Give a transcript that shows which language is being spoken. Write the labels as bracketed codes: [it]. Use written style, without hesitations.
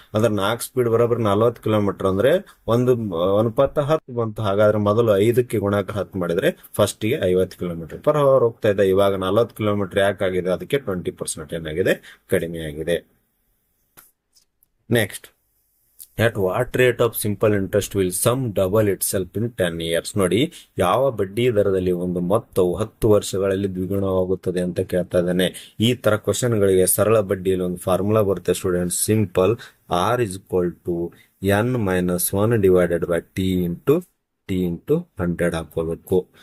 [kn] ಅಂದ್ರೆ 4 ಸ್ಪೀಡ್ ಬರೋಬ್ಬರಿ 40 ಕಿಲೋಮೀಟರ್ ಅಂದ್ರೆ ಒಂದು ಅನುಪಾತ 10 ಬಂತು. ಹಾಗಾದ್ರೆ ಮೊದಲು 5ಕ್ಕೆ ಗುಣಾಕಾರ 10 ಮಾಡಿದ್ರೆ ಫಸ್ಟ್ ಗೆ 50 ಕಿಲೋಮೀಟರ್ ಪರ್ ಅವರ್ ಹೋಗ್ತಾ ಇದೆ. ಇವಾಗ 40 ಕಿಲೋಮೀಟರ್ ಯಾಕಾಗಿದೆ, ಅದಕ್ಕೆ 20% ಏನಾಗಿದೆ ಕಡಿಮೆ ಆಗಿದೆ. Next [en] at what rate of simple interest will sum double itself in 10 years. [kn] ನೋಡಿ, ಯಾವ ಬಡ್ಡಿ ದರದಲ್ಲಿ ಒಂದು ಮೊತ್ತವು 10 ವರ್ಷಗಳಲ್ಲಿ ದ್ವಿಗುಣವಾಗುತ್ತದೆ ಅಂತ ಕೇಳ್ತಾ ಇದ್ದಾನೆ. ಈ ತರ ಕ್ವಶನ್ ಗಳಿಗೆ ಸರಳ ಬಡ್ಡಿಯಲ್ಲಿ ಒಂದು ಫಾರ್ಮುಲಾ ಬರುತ್ತೆ student. [en] simple R is equal to N minus 1 divided by T into 100 [kn] ಹಾಕೋಬೇಕು.